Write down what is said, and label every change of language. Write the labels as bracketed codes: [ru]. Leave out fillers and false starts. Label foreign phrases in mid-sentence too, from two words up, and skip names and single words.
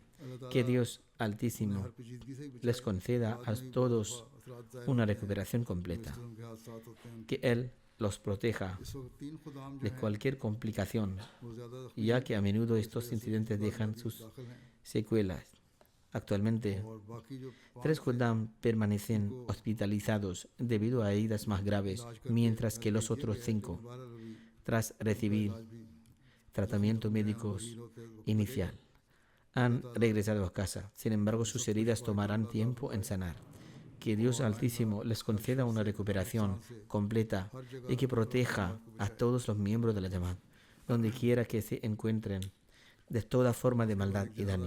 [es] Que Dios Altísimo les conceda a todos una recuperación completa. Que Él los proteja de cualquier complicación, ya que a menudo estos incidentes dejan sus secuelas. Actualmente, [ur] اور باقی جو [es] 3 Khuddam permanecen hospitalizados debido a heridas más graves, mientras que los otros 5, tras recibir tratamiento médico inicial, han regresado a casa. Sin embargo, sus heridas tomarán tiempo en sanar. Que Dios Altísimo les conceda una recuperación completa y que proteja a todos los miembros de la Jamaat, donde quiera que se encuentren, de toda forma de maldad y daño.